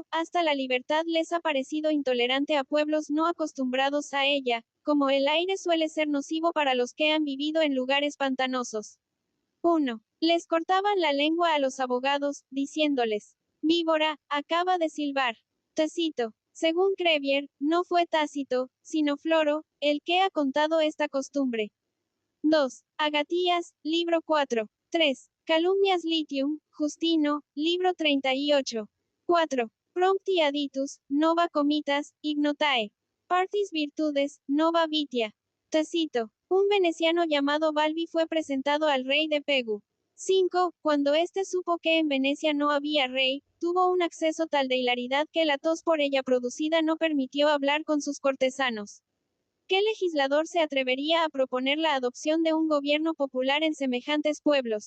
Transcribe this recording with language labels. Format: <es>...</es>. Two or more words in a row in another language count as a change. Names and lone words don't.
<es>Hasta la libertad les ha parecido intolerante a pueblos no acostumbrados a ella, como el aire suele ser nocivo para los que han vivido en lugares pantanosos. 1. Les cortaban la lengua a los abogados, diciéndoles, víbora, acaba de silbar. Tácito. Según Crevier, no fue Tácito, sino Floro, el que ha contado esta costumbre. 2. Agatías, libro 4. 3.</es> <la>Calumnias Litium,</la> <es>Justino, libro 38. 4.</es> <la>Prompti aditus, nova comitas, ignotae. Partis virtudes, nova vitia.</la> <es>Tácito. Un veneciano llamado Balbi fue presentado al rey de Pegu. 5. Cuando éste supo que en Venecia no había rey, tuvo un acceso tal de hilaridad que la tos por ella producida no permitió hablar con sus cortesanos. ¿Qué legislador se atrevería a proponer la adopción de un gobierno popular en semejantes pueblos?</es>